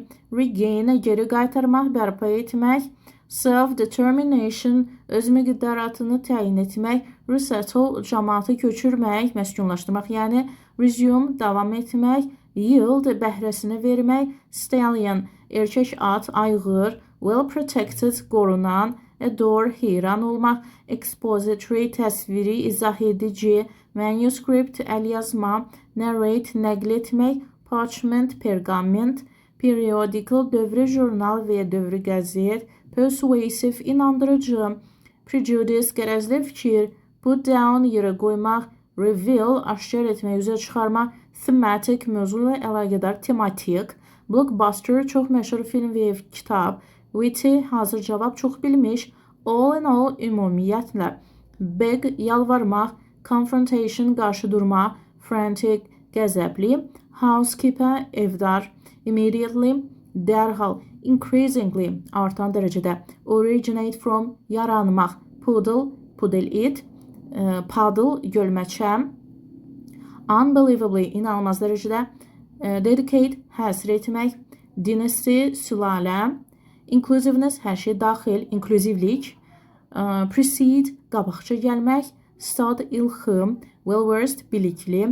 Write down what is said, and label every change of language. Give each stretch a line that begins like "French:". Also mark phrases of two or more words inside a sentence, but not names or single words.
Azerbaijani: Regain, geri qaytarmaq, bərpa etmək. Self-determination, öz miqdaratını təyin etmək. Resettle, cəmaatı köçürmək, məskunlaşdırmaq, yəni. Resume, davam etmək. Yield, bəhrəsini vermək. Stallion, erkək at, ayğır.
English: Well protected,
Azerbaijani: qorunan. Adore, heyran olmaq. Expository, təsviri, izah edici. Manuscript, əlyazma. Narrate, nəql etmək. Parchment, pergament. Periodical, dövrü jurnal və dövrü qəzet. Persuasive, inandırıcı. Prejudice, qərəzli fikir.
English: Put down,
Azerbaijani: yerə qoymaq. Reveal, aşkar etmək, üzə çıxarmaq. Thematic, mövzuyla əlaqədar, tematik. Blockbuster, çox məşhur film və kitab. Witty, hazır cavab, çox bilmiş.
English: All in all,
Azerbaijani: ümumiyyətlə. Beg, yalvarmaq. Confrontation, qarşı durma. Frantic, qəzəbli. Housekeeper, evdar. Immediately, dərhal. Increasingly, artan dərəcədə.
English: Originate from,
Azerbaijani: yaranmaq. Poodle, pudel it. Paddle, gölməçəm. Unbelievably, inanılmaz dərəcədə. Dedicate, həsr etmək. Dynasty, sülalə. Inclusiveness, hər şey daxil, inklüzivlik. Precede, qabaqca gəlmək. Stud, ilxım. Well-versed, bilikli.